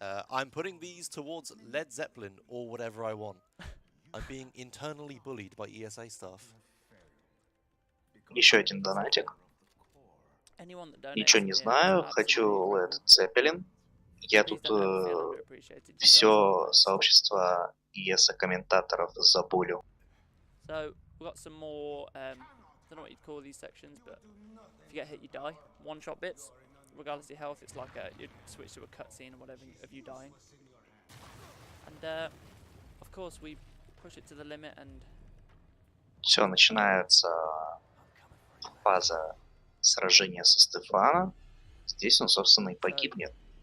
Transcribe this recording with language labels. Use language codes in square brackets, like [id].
[en] I'm putting these towards Led Zeppelin or whatever I want. I'm being internally bullied by ESA staff. [ru] Еще один донатик. Ничего не знаю, хочу Led Zeppelin. Я тут все сообщество ESA комментаторов забулю. [en] So we've got some more. I don't know what you'd call these sections, but if you get hit, you die. One-shot bits, regardless of your health. It's like you switch to a cutscene or whatever of you dying. And of course we push it to the limit and. [ru] Все, начинается фаза сражения со Стефаном. Здесь он, собственно, и погибнет.